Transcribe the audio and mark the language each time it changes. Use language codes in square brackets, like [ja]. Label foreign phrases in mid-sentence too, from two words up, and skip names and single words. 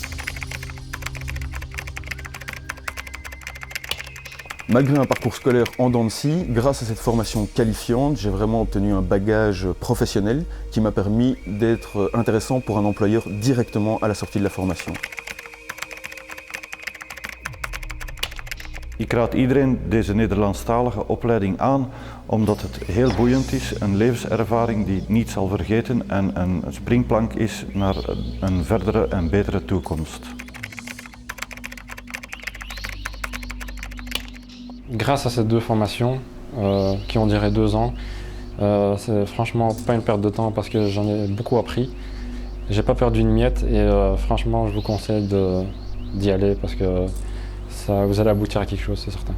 [fr] Malgré un parcours scolaire en dents de scie, grâce à cette formation qualifiante, j'ai vraiment obtenu un bagage professionnel qui m'a permis d'être intéressant pour un employeur directement à la sortie de la formation. [nl] Ik raad iedereen deze Nederlandstalige opleiding aan, omdat het heel boeiend is, een levenservaring die niet zal vergeten en een springplank is naar een verdere en betere toekomst. [fr] Grâce à ces 2 formations, qui ont duré 2 ans, c'est franchement pas une perte de temps parce que j'en ai beaucoup appris. J'ai pas perdu une miette et franchement, je vous conseille d'y aller parce que vous allez aboutir à quelque chose, c'est certain.